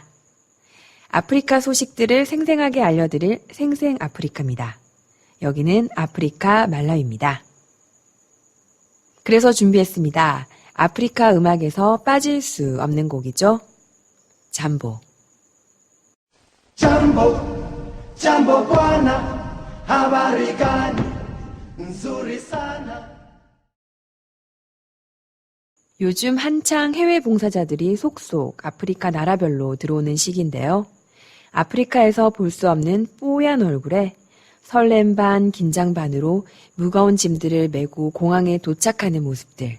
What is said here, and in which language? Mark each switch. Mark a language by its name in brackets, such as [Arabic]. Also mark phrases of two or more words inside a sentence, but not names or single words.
[Korean] 아프리카 소식들을 생생하게 알려드릴 생생 아프리카입니다. 여기는 아프리카 말라위입니다. 그래서 준비했습니다. 아프리카 음악에서 빠질 수 없는 곡이죠. 잠보. [Swahili] Jambo, jambo bwana, habari gani? Nzuri sana. [Korean] 요즘 한창 해외 봉사자들이 속속 아프리카 나라별로 들어오는 시기인데요. 아프리카에서 볼 수 없는 뽀얀 얼굴에 설렘 반 긴장 반으로 무거운 짐들을 메고 공항에 도착하는 모습들.